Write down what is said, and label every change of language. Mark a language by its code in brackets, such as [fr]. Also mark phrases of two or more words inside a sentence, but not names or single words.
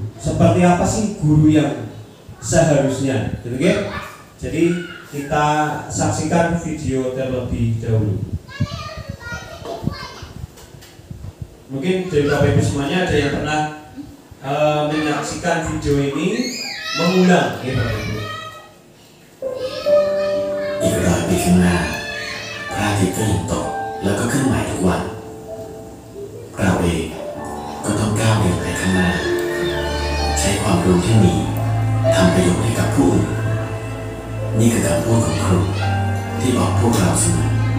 [id] Seperti apa sih guru yang seharusnya, gitu, okay? Jadi kita saksikan video terlebih dahulu. Mungkin dari Bapak Ibu semuanya ada yang pernah menyaksikan video ini mengulang, gitu Bapak Ibu. [th] อีก100 ปีข้างหน้าพระอาทิตย์ก็ยังตกแล้วก็ขึ้นใหม่ทุกวันเราเองก็ต้องก้าวเดินไปข้างหน้าใช้ความรู้ที่มีทำประโยชน์ให้กับผู้อื่นนี่คือคำพูดของครูที่บอกพวกเราเสมอ